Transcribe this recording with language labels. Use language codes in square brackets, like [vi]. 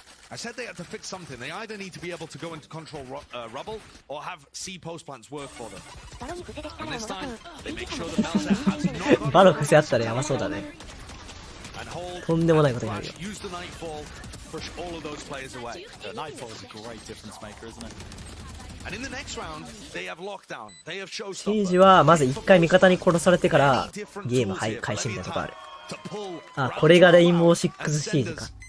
[en] I said they had to fix something. They either need to be able to go into control rubble or have C post plants work for them. And this time, they make sure the Belzer has not [ja] バロ癖あったらやばそうだね。とんでもないことになるよ。 [en] Use the nightfall, push all of those players away. The nightfall is a great difference maker, isn't it? And in the next round, they have lockdown. They have [ja] シージはまず一回味方に殺されてからゲーム開始みたいなとこある。あ、これがレインボー6シージか。